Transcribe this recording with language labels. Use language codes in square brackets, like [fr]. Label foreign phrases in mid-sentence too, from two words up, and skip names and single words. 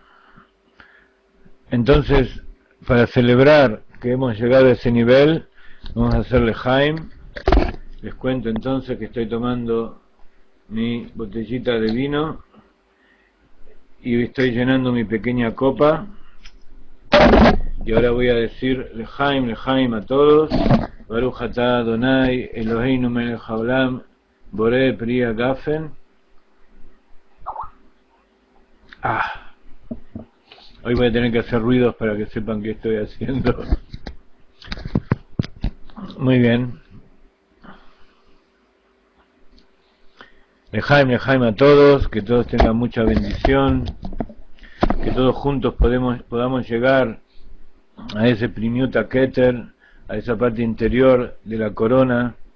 [es] Entonces, para celebrar que hemos llegado a ese nivel, vamos a hacer Lejaim. Les cuento entonces que estoy tomando mi botellita de vino y estoy llenando mi pequeña copa, y ahora voy a decir Lejaim, Lejaim a todos. [he] ברוך אתה אדוני אלוהינו מלך העולם בורא פרי הגפן. [es] Hoy voy a tener que hacer ruidos para que sepan qué estoy haciendo. Muy bien. Lejaim, Lejaim a todos, que todos tengan mucha bendición, que todos juntos podamos llegar a ese [he] פנימיות כתר, [es] a esa parte interior de la corona,